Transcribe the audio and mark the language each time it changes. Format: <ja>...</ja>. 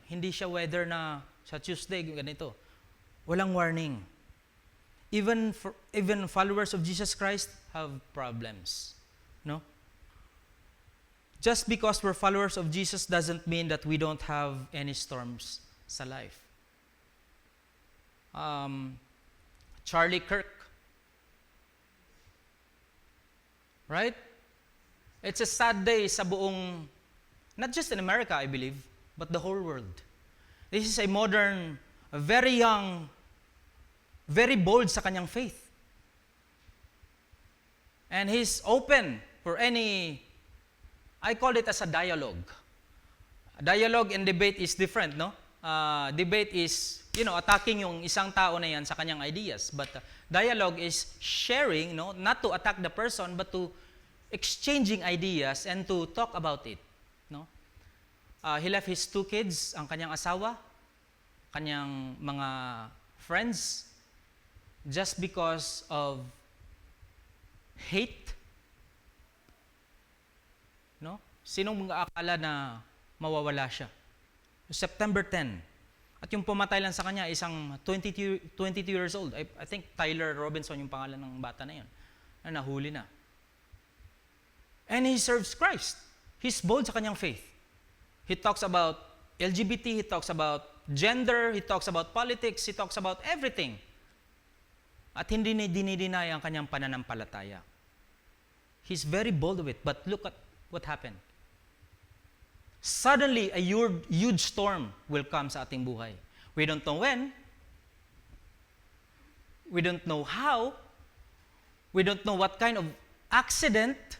<tl>Hindi siya weather na sa Tuesday, ganito. Walang warning.</tl> <en>Even followers of Jesus Christ have problems. No? Just because we're followers of Jesus doesn't mean that we don't have any storms sa life. Charlie Kirk, right? It's a sad day sa buong, not just in America, I believe, but the whole world. This is a modern, a very young, very bold sa kanyang faith. And he's open for any, I call it as a dialogue. Dialogue and debate is different, no? Debate is,</en> <tl>attacking yung isang tao na yan sa kanyang ideas.</tl> <en>But dialogue is sharing, no? Not to attack the person, but to exchanging ideas and to talk about it, no? He left his 2 kids,</en> <tl>ang kanyang asawa, kanyang mga friends,</tl> <en>just because of hate. No?</en> <tl>Sinong mag-aakala na mawawala siya? September 10. At yung pumatay lang sa kanya, isang 22 years old.</tl> <en>I think</en> <tl>Tyler Robinson yung pangalan ng bata na yun. Na nahuli na.</tl> <en>And he serves Christ. He's bold sa kanyang faith. He talks about LGBT, he talks about gender, he talks about politics, he talks about everything.</en> <tl>At hindi niya dinideny ang kanyang pananampalataya.</tl> <en>He's very bold of it. But look at what happened. Suddenly, a huge storm will come sa ating buhay. We don't know when. We don't know how. We don't know what kind of accident.</en>